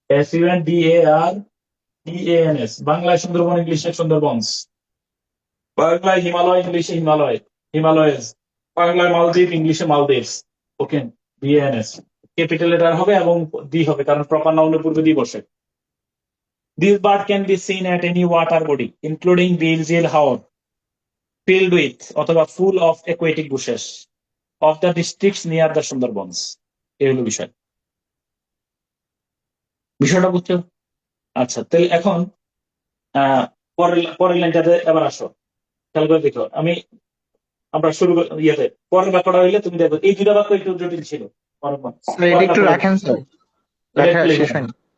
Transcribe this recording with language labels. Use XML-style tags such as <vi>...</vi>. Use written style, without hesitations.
<bn>SUNDARBANS, বাংলায় সুন্দরবন, ইংলিশে সুন্দরবনস, বাংলায় হিমালয়, ইংলিশে হিমালয়, হিমালয়েস, বাংলায় মালদ্বীপ, ইংলিশে মালদ্বীপস। ওকে, BANS, ক্যাপিটাল লেটার হবে এবং ডি হবে, কারণ প্রপার নাউনের পূর্বে ডি বসে।</bn> <en>This bird can be seen at any water body, including Bilzil Haor, filled with অথবা full of aquatic bushes of the districts near the Sundarbans.</en> <bn>এই হলো বিষয়, বিষয়টা বুঝছো। আচ্ছা, তাহলে এখন পরের লাইনটাতে এবার আসো, খেয়াল করে দেখো, আমরা শুরু ইয়েতে পরের বাক্যটা হইলে তুমি দেখো, এই দুটা বাক্য একটু জটিল ছিল, স্যার এটা একটু রাখেন স্যার, লেখা শেষ হয়নি।</bn>